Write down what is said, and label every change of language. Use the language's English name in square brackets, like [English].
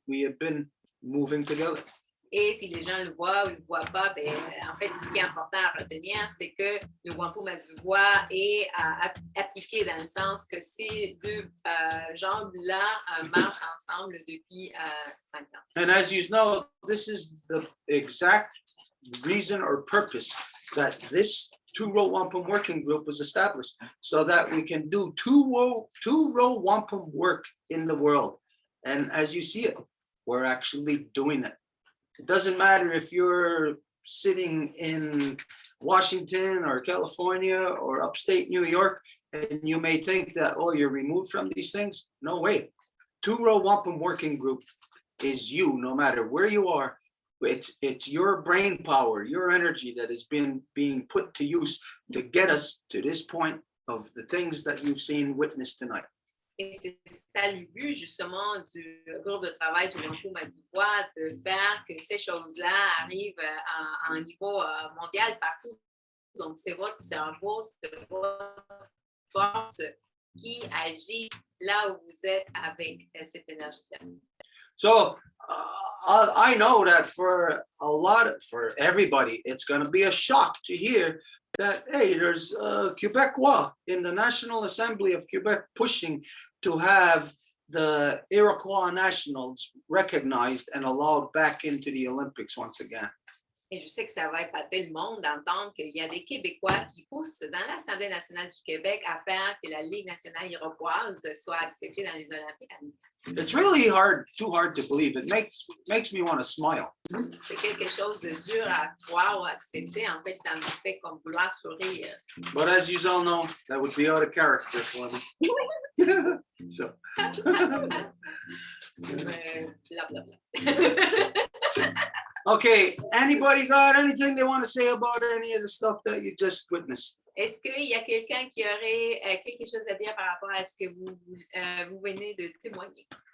[English] We have been moving together. [French] Et si les gens le voient ou ne le voient pas, ben, en fait, ce qui est important à retenir, c'est que le Wampum à deux voix est appliqué dans le sens que ces deux jambes-là marchent ensemble depuis 5 ans. [English] And as you know, this is the exact reason or purpose that this two-row wampum working group was established, so that we can do two-row wampum work in the world. And as you see it, we're actually doing it. It doesn't matter if you're sitting in Washington or California or upstate New York, and you may think that, oh, you're removed from these things. No way. Two-row wampum working group is you, no matter where you are. It's your brain power, your energy that has been being put to use to get us to this point of the things that you've seen witnessed tonight. [French] Et c'est ça le but justement du groupe de travail du Wampum à deux voix, de faire que ces choses-là arrivent à un niveau mondial partout. Donc c'est votre cerveau, c'est votre force qui agit là où vous êtes avec cette énergie-là. [English] So I know that for everybody, it's going to be a shock to hear that, hey, there's Quebecois in the National Assembly of Quebec pushing to have the Iroquois nationals recognized and allowed back into the Olympics once again. [French] Et je sais que ça va épater le monde d'entendre qu'il y a des Québécois qui poussent dans l'Assemblée nationale du Québec à faire que la Ligue nationale iroquoise soit acceptée dans les Olympiades. [English] It's really too hard to believe. It makes me want to smile. [French] C'est quelque chose de dur à croire ou à accepter. En fait, ça me fait comme vouloir sourire. [English] But as you all know, that would be out of character for me. So. Bla, bla, bla. Okay, anybody got anything they want to say about any of the stuff that you just witnessed? [French] Est-ce qu'il y a quelqu'un qui aurait quelque chose à dire par rapport à ce que vous venez de témoigner?